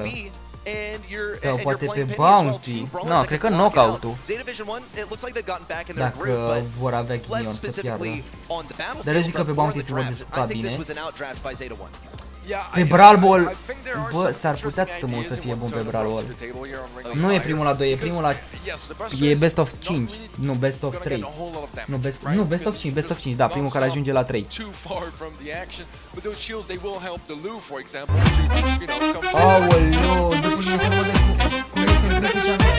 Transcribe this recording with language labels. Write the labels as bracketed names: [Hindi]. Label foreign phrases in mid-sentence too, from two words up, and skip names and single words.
[Romanian] Sau poate pe bounty. Nu, cred că knockout-ul. Dacă vor avea ghinion să piardă. Dar eu zic că pe bounty se vor descurca bine. Pe Brawl Ball, bă, s-ar putea mult să fie bun pe Brawl Ball. Nu e primul la 2, e primul la... E [English] best of 5, [Romanian] nu [English] best of 3. [Romanian] Nu, [English] best of 5, best of 5, [Romanian] da, primul care ajunge la 3. Aoleu, după mine se văd cum e să încrepe și